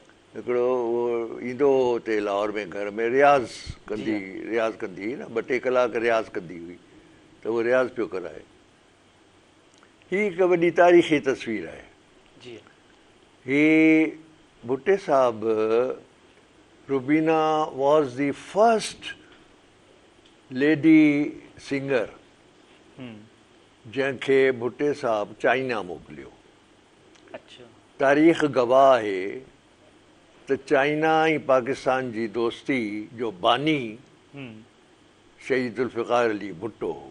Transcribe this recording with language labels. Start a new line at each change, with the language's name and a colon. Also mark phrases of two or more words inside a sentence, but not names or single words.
Sindhi: हिकिड़ो उहो ईंदो हो हुते लाहौर में घर में रियाज़ कंदी हुई न, 2-3 कलाक रियाज़ कंदी हुई, त उहो रियाज़ पियो कराए। हीअ हिकु वॾी तारीख़ी तस्वीर आहे। जी हीअ भुट्टे साहब, रुबीना
English: was the first lady singer
Sindhi: जंहिंखे भुट्टे साहब चाइना मोकिलियो। अच्छा। तारीख़ गवाह आहे त चाइना ऐं पाकिस्तान जी दोस्ती जो बानी शहीद ज़ुल्फ़िकार अली भुट्टो हो।